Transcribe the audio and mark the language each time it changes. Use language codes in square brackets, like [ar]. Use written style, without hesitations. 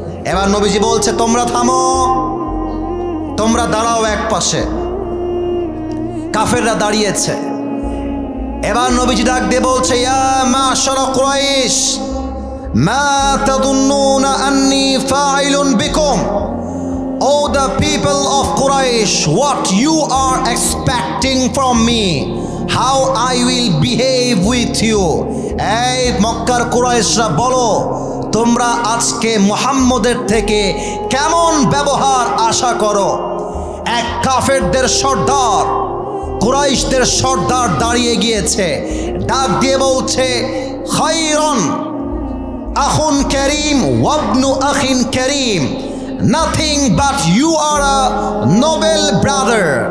[bn] এবার নবীজি বলছে, তোমরা থামো, তোমরা দাঁড়াও এক পাশে। কাফেররা দাঁড়িয়েছে। এবার নবীজি ডাক দিয়ে বলছে, [ar] ইয়া মাশারা কুরাইশ, মা তাদুন্নুনা আন্নী ফাইলুন বিকুম। [en] Oh, the people of Quraysh, what you are expecting from me, how I will behave with you. [bn] এই মক্কার কুরাইশরা বলো, তোমরা আজকে মুহাম্মদের থেকে কেমন ব্যবহার আশা করো? এক কাফেরদের সর্দার, কুরাইশদের সর্দার দাঁড়িয়ে গিয়েছে, ডাক দিয়ে বলছে, [ar] খায়রুন আখুন কারীম ওয়াবনু আখিন কারীম, [en] nothing but you are a noble brother.